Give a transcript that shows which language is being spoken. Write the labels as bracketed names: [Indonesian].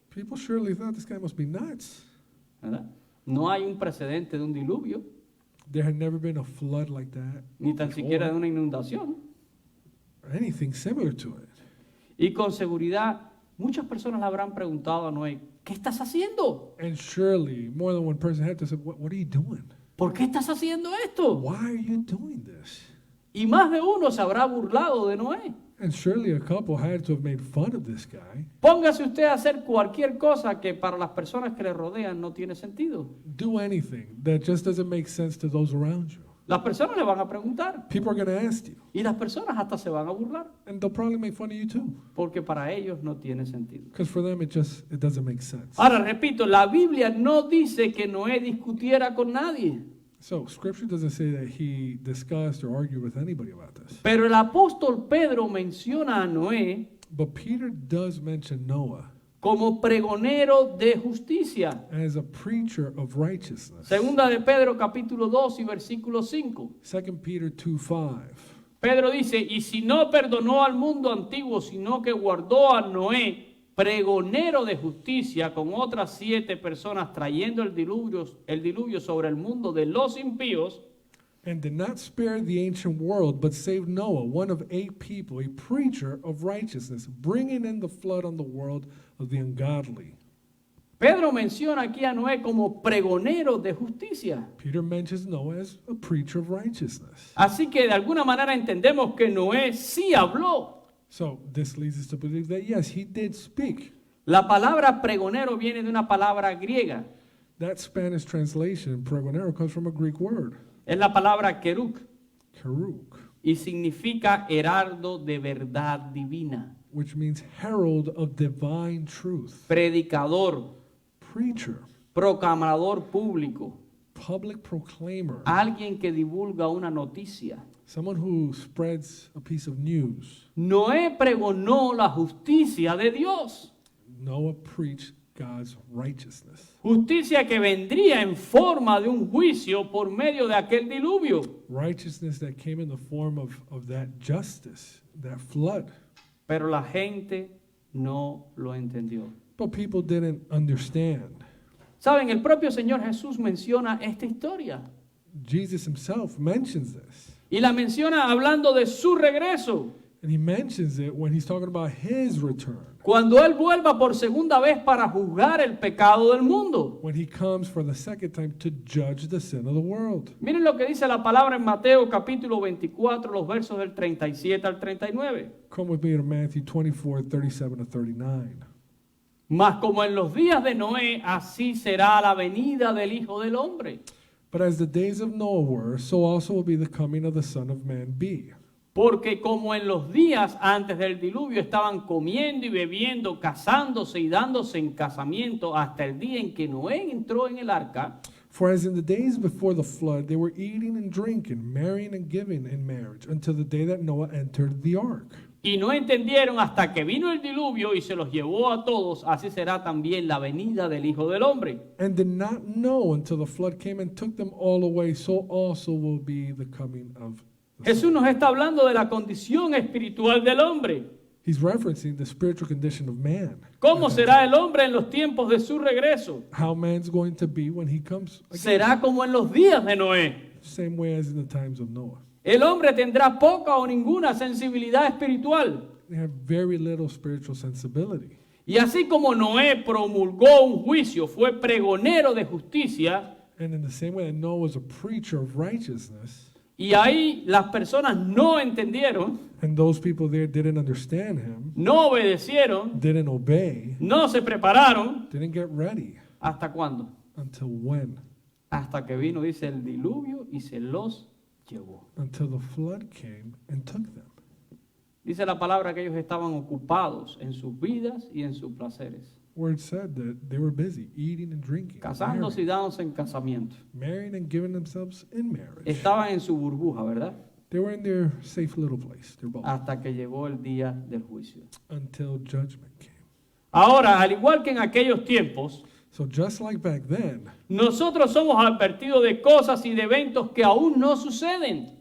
[English] People surely thought this guy must be nuts. [Spanish] ¿verdad? No hay un precedente de un diluvio, [English] There had never been a flood like that, [Spanish] ni tan siquiera de una inundación. [English] or anything similar to it. [Spanish] Y con seguridad, muchas personas le habrán preguntado a Noé, ¿qué estás haciendo? [English] And surely more than one person had to say, what are you doing? [Spanish] ¿Por qué estás haciendo esto? [English] Why are you doing this? [Spanish] Y más de uno se habrá burlado de Noé. [English] And surely a couple had to have made fun of this guy. [Spanish] Póngase usted a hacer cualquier cosa que para las personas que le rodean no tiene sentido. [English] Do anything that just doesn't make sense to those around you. [Spanish] Las personas le van a preguntar [English] People are going to ask you, [Spanish] y las personas hasta se van a burlar [English] and they'll probably make fun of you too, [Spanish] porque para ellos no tiene sentido. [English] because for them it doesn't make sense. [Spanish] Ahora, repito, la Biblia no dice que Noé discutiera con nadie, [English] So Scripture doesn't say that he discussed or argued with anybody about this, [Spanish] pero el apóstol Pedro menciona a Noé [English] but Peter does mention Noah [Spanish] como pregonero de justicia. [English] as a preacher of righteousness. [Spanish] Segunda de Pedro capítulo 2 y versículo 5. [English] 2 Peter 2:5. [Spanish] Pedro dice, y si no perdonó al mundo antiguo, sino que guardó a Noé, pregonero de justicia, con otras 7 personas trayendo el diluvio sobre el mundo de los impíos, [English] And did not spare the ancient world, but saved Noah, one of 8 people, a preacher of righteousness, bringing in the flood on the world of the ungodly. [Spanish] Pedro menciona aquí a Noé como pregonero de justicia. [English] Peter mentions Noah as a preacher of righteousness. [Spanish] Así que de alguna manera entendemos que Noé sí habló. [English] So this leads us to believe that yes, he did speak. [Spanish] La palabra pregonero viene de una palabra griega. [English] That Spanish translation, pregonero, comes from a Greek word, [Spanish] Es la palabra keruk [English] keruk, [Spanish] y significa heraldo de verdad divina, [English] which means herald of divine truth, [Spanish] predicador, [English] preacher, [Spanish] proclamador público, [English] public proclaimer, [Spanish] alguien que divulga una noticia. [English] someone who spreads a piece of news. [Spanish] Noé pregonó la justicia de Dios, [English] Noah preached God's righteousness. [Spanish] justicia que vendría en forma de un juicio por medio de aquel diluvio. [English] Righteousness that came in the form of that justice, that flood. [Spanish] Pero la gente no lo entendió. [English] But people didn't understand. [Spanish] Saben, el propio Señor Jesús menciona esta historia [English] Jesus himself mentions this. [Spanish] y la menciona hablando de su regreso, [English] And he mentions it when he's talking about his return. [Spanish] cuando Él vuelva por segunda vez para juzgar el pecado del mundo. [English] When he comes for the second time to judge the sin of the world. [Spanish] Miren lo que dice la palabra en Mateo capítulo 24, los versos del 37 al 39. [English] Come with me to Matthew 24, 37 to 39. [Spanish] Mas como en los días de Noé, así será la venida del Hijo del Hombre. [English] But as the days of Noah were, so also will be the coming of the Son of Man be. [Spanish] Porque como en los días antes del diluvio estaban comiendo y bebiendo, casándose y dándose en casamiento hasta el día en que Noé entró en el arca, [English] For as in the days before the flood, they were eating and drinking, marrying and giving in marriage, until the day that Noah entered the ark. [Spanish] y no entendieron hasta que vino el diluvio y se los llevó a todos, así será también la venida del Hijo del Hombre. [English] And did not know until the flood came and took them all away, so also will be the coming of the [Spanish] Jesús [English] Son. [Spanish] nos está hablando de la condición espiritual del hombre. [English] He's referencing the spiritual condition of man. [Spanish] ¿Cómo será el hombre en los tiempos de su regreso? [English] How man's going to be when he comes again. [Spanish] Será como en los días de Noé. [English] Same way as in the times of Noah. [Spanish] El hombre tendrá poca o ninguna sensibilidad espiritual. [English] They have very little spiritual sensibility. [Spanish] Y así como Noé promulgó un juicio, fue pregonero de justicia, [English] And in the same way that Noah was a preacher of righteousness, [Spanish] y ahí las personas no entendieron, [English] and those people there didn't understand him, [Spanish] no obedecieron, [English] didn't obey, [Spanish] no se prepararon. [English] didn't get ready. [Spanish] ¿Hasta cuándo? [English] Until when? [Spanish] Hasta que vino, dice, el diluvio y se los llevó. [English] Until the flood came and took them. [Spanish] Dice la palabra que ellos estaban ocupados en sus vidas y en sus placeres, [English] Where it said that they were busy eating and drinking, [Spanish] casándose y dándose en casamiento. [English] marrying and giving themselves in marriage. [Spanish] Estaban en su burbuja, ¿verdad? [English] They were in their safe little place, their bubble, [Spanish] Hasta que llegó el día del juicio. [English] until judgment came. [Spanish] Ahora, al igual que en aquellos tiempos, [English] So just like back then, [Spanish] nosotros somos advertidos de cosas y de eventos que aún no suceden,